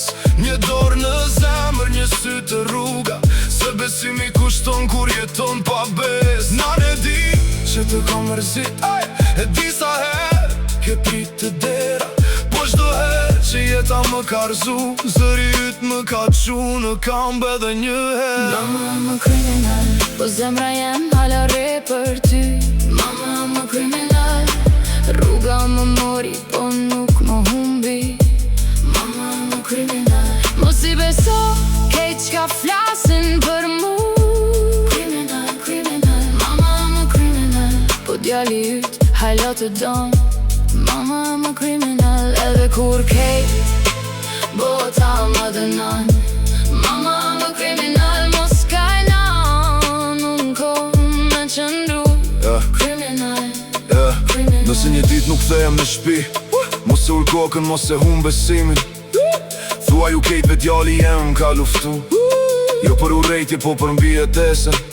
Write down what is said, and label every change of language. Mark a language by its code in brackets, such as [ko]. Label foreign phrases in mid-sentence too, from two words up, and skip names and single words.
[sq] Një dorë në zemër, një sy të rruga, se besimi kushton kur jeton pa bes. Na ne di që të kam mërzit, e di sa her ke prit të dera, po çdo her që jeta më ka rzu, zëri yt më ka qu në kambe dhe një her. [en] Mama, I'm a criminal. [sq] Po zemra jem hala re për ty. [en] Mama, I'm a criminal. [sq] Rruga më mori, po nuk më humbi. [en] Mama, I'm a criminal. [sq] Mos i beso kejt qka flasin për mu. [en] Criminal, criminal. Mama, I'm a criminal. [sq] Po djali yt halo të don. [en] Mama, I'm a criminal. [sq] Edhe kur kejt bota më dënon. [en] Mama, I'm a criminal. [sq] Mos kajnon, unë kom me qëndru. [en] Criminal, criminal. [sq] Nëse një dit nuk thejem në shpi, mos e ull kokën, mos e hum besimin. Thua ju kejtve djali jem ka luftu, jo për urejtje po për mbijetesen.